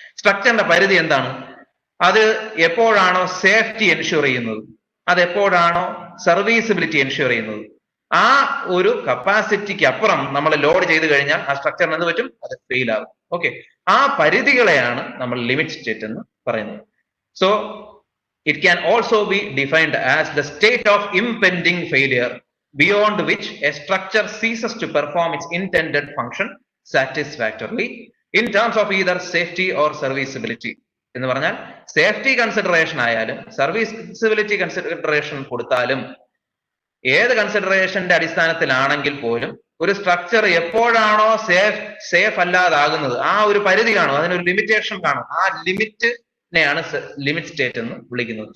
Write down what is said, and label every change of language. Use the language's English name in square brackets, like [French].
[Malayalam] സ്ട്രക്ചറിന്റെ പരിധി എന്താണ്? അത് എപ്പോഴാണോ സേഫ്റ്റി എൻഷുർ ചെയ്യുന്നത്, അത് എപ്പോഴാണോ സർവീസിബിലിറ്റി എൻഷുർ ചെയ്യുന്നത്, ആ ഒരു കപ്പാസിറ്റിക്ക് അപ്പുറം നമ്മൾ ലോഡ് ചെയ്ത് കഴിഞ്ഞാൽ ആ സ്ട്രക്ചറിന് എന്ത് പറ്റും? അത് ഫെയിൽ ആകും. ഓക്കെ, ആ പരിധികളെയാണ് നമ്മൾ ലിമിറ്റ് സ്റ്റേറ്റ് എന്ന് പറയുന്നത്. [English] So it can also be defined as the state of impending failure beyond which a structure ceases to perform its intended function satisfactorily in terms of either safety or serviceability. [Malayalam] എന്ന് പറഞ്ഞാൽ safety consideration ആയാലും serviceability consideration കൊടുത്താലും ഏത് കൺസിഡറേഷന്റെ അടിസ്ഥാനത്തിലാണെങ്കിൽ പോലും ഒരു structure എപ്പോഴാണോ safe അല്ലാതാകുന്നത്, ആ ഒരു പരിധി കാണും, അതിനൊരു ലിമിറ്റേഷൻ കാണും. ആ ലിമിറ്റിനെയാണ് ലിമിറ്റ് സ്റ്റേറ്റ് എന്ന് വിളിക്കുന്നത്.